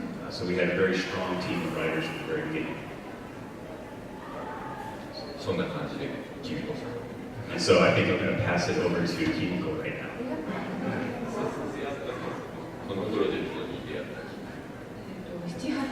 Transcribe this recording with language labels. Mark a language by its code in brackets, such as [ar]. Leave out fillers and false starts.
[en] So we had a very strong team of writers from the very beginning. [ja] そんな感じで、キミコさん。 [en] And so I think I'm going to pass it over to Kimiko right now. [ja] このプロジェクトに出会ったり。